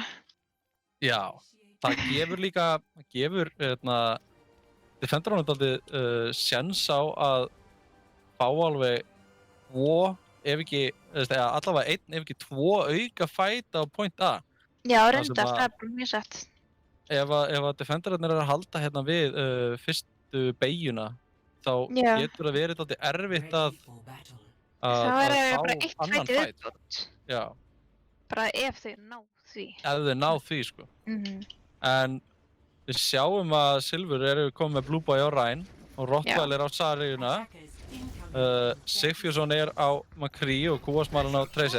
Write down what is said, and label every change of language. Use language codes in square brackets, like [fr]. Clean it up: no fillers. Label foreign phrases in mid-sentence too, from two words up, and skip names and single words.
[is] Já, það gefur defenderanum dálítið séns á að fá alveg allavega einn ef ekki 2 auka fæta á point A. Já, reyndar, það er bara mjög satt. Ef að defenderarnir eru að halda við fyrstu beygjuna, þá Já. getur það verið dálítið erfitt [en] Ready [is] að [en] for battle. [is] Það er fá bara eitt annan fæti [en] fight. [is] viðbót. Já, Bara ef þau ná því. ef þau ná því, sko. En við sjáum að Silfur eru komið með Blue Boy á Rhine og Rottweiler á Saríuna. Sigfússon er á McCree og Kúasmalinn á Tracer.